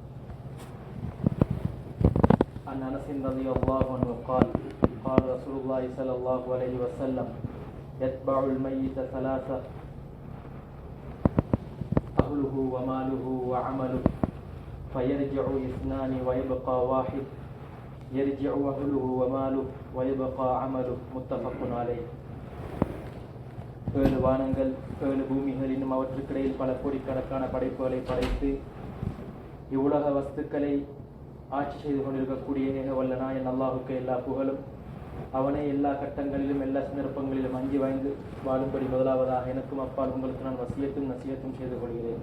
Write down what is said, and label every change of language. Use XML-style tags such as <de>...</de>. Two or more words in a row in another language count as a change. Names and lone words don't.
<ar>عن أنس رضي الله عنه قال: قال رسول الله صلى الله عليه وسلم: يتبع الميت ثلاثة: أهله وماله وعمله، فيرجع اثنان ويبقى واحد، يرجع أهله وماله ويبقى عمله. متفق عليه.</ar> <ta>ஏழு வானங்கள் ஏழு பூமிகள் இன்னும் அவற்றுக்கிடையில் பல கோடிக்கணக்கான படைப்புகளை படைத்து இவ்வுலக வஸ்துக்களை ஆட்சி செய்து கொண்டிருக்கக்கூடிய ஏகவல்ல நாயன் அல்லாஹுக்கு எல்லா புகழும். அவனை எல்லா கட்டங்களிலும் எல்லா சந்தர்ப்பங்களிலும் அஞ்சி வாய்ந்து வாழும்படி முதலாவதாக எனக்கும் அப்பால் உங்களுக்கு நான் வசியத்தும் நசியத்தும் செய்து கொள்கிறேன்.</ta>